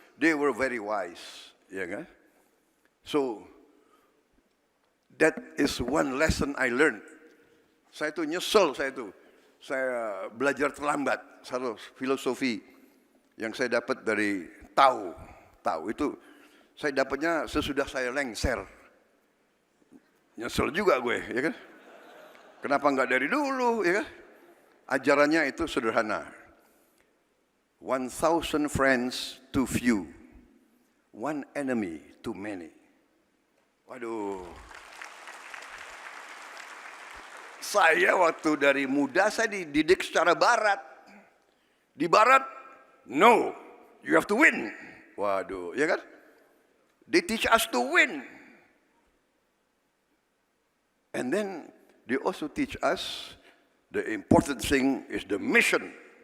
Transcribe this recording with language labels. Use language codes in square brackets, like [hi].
[en] They were very wise, [id] ya kan? [en] So that is one lesson I learned. [id] Saya tuh nyesel, saya belajar terlambat. Satu filosofi yang saya dapat dari tahu itu saya dapatnya sesudah saya lengser. Nyesel juga gue, ya kan? Kenapa nggak dari dulu, ya kan? Ajarannya itu sederhana. [en] 1,000 friends too few, 1 enemy too many. [id] Waduh. Saya waktu dari muda saya dididik secara barat. Di barat, [en] no, you have to win. [id] Waduh, ya kan? [en] They teach us to win. And then they also teach us the important thing is the mission.